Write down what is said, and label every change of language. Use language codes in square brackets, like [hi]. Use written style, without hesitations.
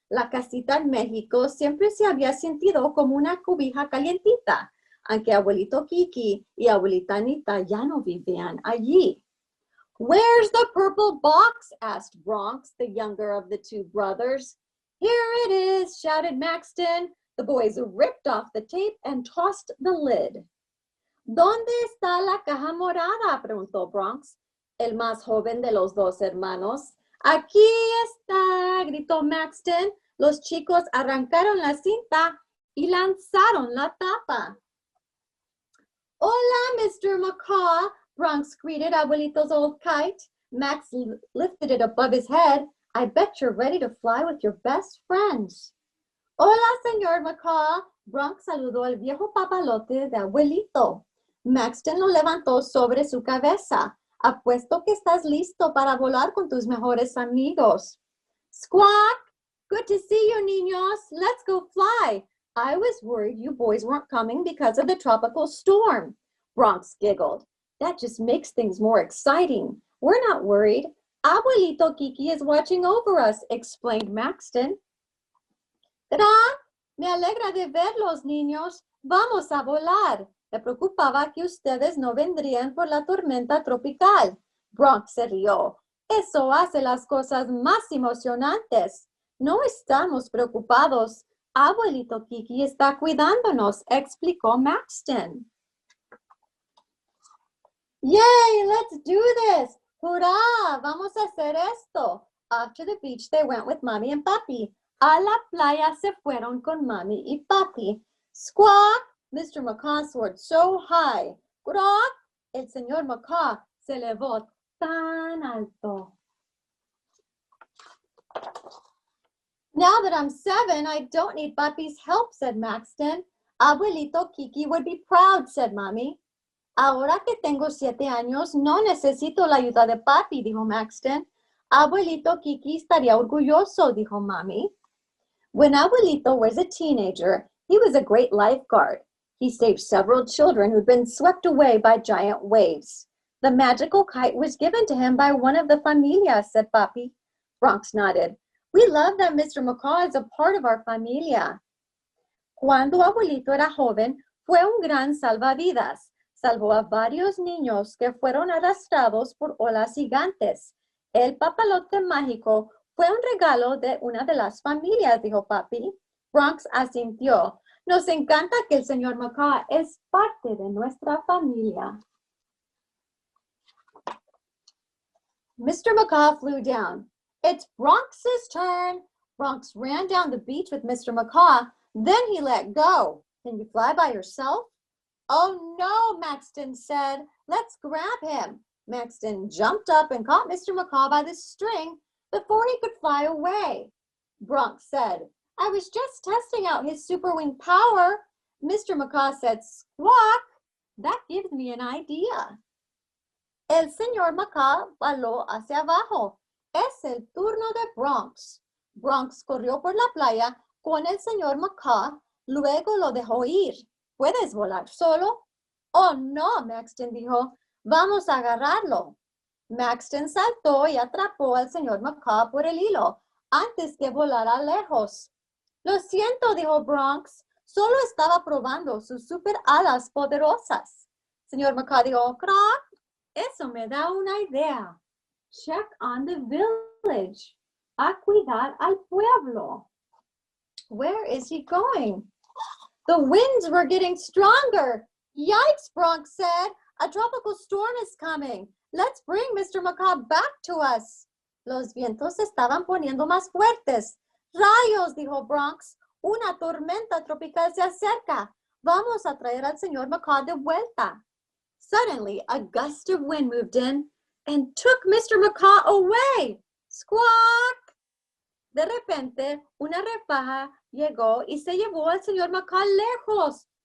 [es] La casita en México siempre se había sentido como una cobija calientita, aunque Abuelito Kiki y Abuelita Anita ya no vivían allí. [en] "Where's the purple box?" asked Bronx, the younger of the two brothers. "Here it is," shouted Maxton. The boys ripped off the tape and tossed the lid. [es] "¿Dónde está la caja morada?" preguntó Bronx, el más joven de los dos hermanos. "Aquí está," gritó Maxton. Los chicos arrancaron la cinta y lanzaron la tapa. "Hola, Mr. [en] Macaw," Bronx greeted Abuelito's old kite. Max lifted it above his head. "I bet you're ready to fly with your best friends." [es] "Hola, señor Macaw." Bronx saludó al viejo papalote de Abuelito. Maxton lo levantó sobre su cabeza. "Apuesto que estás listo para volar con tus mejores amigos." [en] "Squawk! Good to see you, niños. Let's go fly. I was worried you boys weren't coming because of the tropical storm." Bronx giggled. "That just makes things more exciting. We're not worried. Abuelito Kiki is watching over us," explained Maxton. [es] "Gran, me alegra de verlos, niños. Vamos a volar. Me preocupaba que ustedes no vendrían por la tormenta tropical." Bronx se rió. "Eso hace las cosas más emocionantes." "No estamos preocupados. Abuelito Kiki está cuidándonos," explicó Maxton. [en] "Yay, let's do this. ¡Hurrah! [es] Vamos a hacer esto." [en] Off to the beach they went with Mommy and Papi. [es] A la playa se fueron con Mommy y Papi. [en] "Squawk!" Mr. Macaw soared so high. "Grok!" [es] El señor Macaw se elevó tan alto. [en] "Now that I'm 7, I don't need Papi's help," said Maxton. "Abuelito Kiki would be proud," said Mommy. [es] "Ahora que tengo 7 años, no necesito la ayuda de Papi," dijo Maxton. Abuelito Kiki estaría orgulloso, dijo Mami. [en] When Abuelito was a teenager, he was a great lifeguard. He saved several children who'd been swept away by giant waves. The magical kite was given to him by one of the familia, said Papi. Bronx nodded. We love that Mr. Macaw is a part of our familia. [es] Cuando Abuelito era joven, fue un gran salvavidas. Salvó a varios niños que fueron arrastrados por olas gigantes. El papalote mágico fue un regalo de una de las familias, dijo Papi. Bronx asintió. Nos encanta que el señor Macaw es parte de nuestra familia. [en] Mr. Macaw flew down. It's Bronx's turn. Bronx ran down the beach with Mr. Macaw. Then he let go. Can you fly by yourself? Oh no, Maxton said. Let's grab him. Maxton jumped up and caught Mr. Macaw by the string before he could fly away. Bronx said, I was just testing out his super wing power. Mr. Macaw said, squawk. That gives me an idea. [es] El señor Macaw voló hacia abajo. Es el turno de Bronx. Bronx corrió por la playa con el señor Macaw, luego lo dejó ir. ¿Puedes volar solo? Oh, no, Maxton dijo. Vamos a agarrarlo. Maxton saltó y atrapó al señor Macaw por el hilo antes que volara lejos. Lo siento, dijo Bronx. Solo estaba probando sus super alas poderosas. Señor Macaw dijo, crack. Eso me da una idea. [en] Check on the village. [es] A cuidar al pueblo. [en] Where is he going? The winds were getting stronger. Yikes, Bronx said. A tropical storm is coming. Let's bring Mr. Macaw back to us. [es] Los vientos se estaban poniendo más fuertes. Rayos, dijo Bronx. Una tormenta tropical se acerca. Vamos a traer al señor Macaw de vuelta. [en] Suddenly, a gust of wind moved in and took Mr. Macaw away. Squawk! [es] De repente, una refaja llegó y se llevó al señor Macaw lejos.